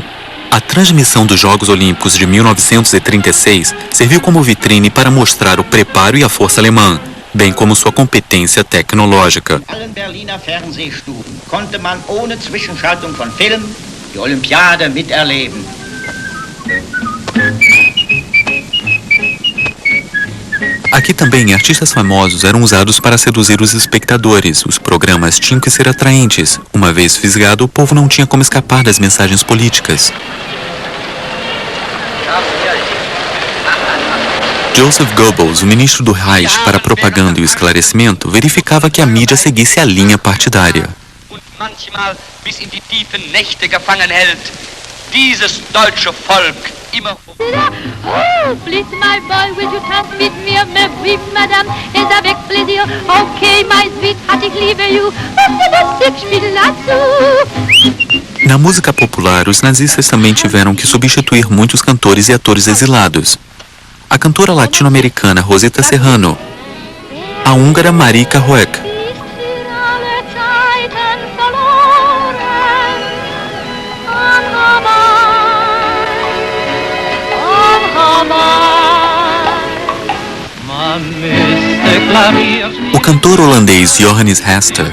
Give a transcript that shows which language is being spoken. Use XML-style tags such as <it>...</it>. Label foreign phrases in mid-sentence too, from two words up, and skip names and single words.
<pt>A transmissão dos Jogos Olímpicos de 1936 serviu como vitrine para mostrar o preparo e a força alemã, bem como sua competência tecnológica.</pt> <de>Allen Berliner Fernsehstuben konnte man ohne Zwischenschaltung von Film die Olympiade miterleben.</de> <pt>Aqui também artistas famosos eram usados para seduzir os espectadores. Os programas tinham que ser atraentes. Uma vez fisgado, o povo não tinha como escapar das mensagens políticas. Joseph Goebbels, o ministro do Reich para a propaganda e o esclarecimento, verificava que a mídia seguisse a linha partidária.</pt> <de>Manchmal bis in die tiefen Nächte gefangen hält. Dieses deutsche Volk immer...</de> <en>Oh, please, my boy, will you</en> <de>tanz mit mir?</de> <fr>Mais oui, madame, es avec plaisir.</fr> <en>Okay, my sweetheart,</en> <de>ich liebe you.</de> <pt>Na música popular, os nazistas também tiveram que substituir muitos cantores e atores exilados. A cantora latino-americana Rosita Serrano, a húngara Marika Hoek, o cantor holandês Johannes Hester.</pt>